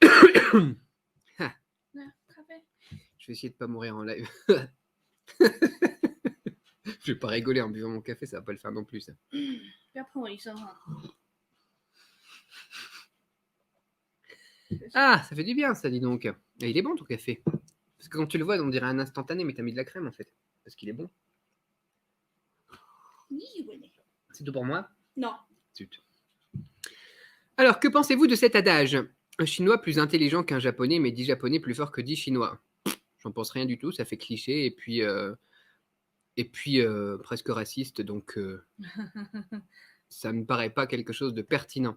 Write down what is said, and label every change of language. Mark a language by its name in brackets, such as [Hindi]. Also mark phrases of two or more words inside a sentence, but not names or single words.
[Chinese] Ah, 那咖啡， [French] je vais essayer de pas mourir en live. Je vais pas rigoler en buvant mon café, ça va pas le faire non plus, ça. [Chinese] 不要喷我一身哈。 [French] Ah, ça fait du bien, ça, dis donc. Et il est bon, ton café. Parce que quand tu le vois, on dirait un instantané, mais t'as mis de la crème, en fait. Parce qu'il est bon. [Chinese] 你以为呢？ [French] C'est tout pour moi? Non. Zut. Alors, que pensez-vous de cet adage? Un chinois plus intelligent qu'un japonais, mais 10 japonais plus fort que 10 chinois. J'en pense rien du tout, ça fait cliché, et puis presque raciste, donc ça me paraît pas quelque chose de pertinent.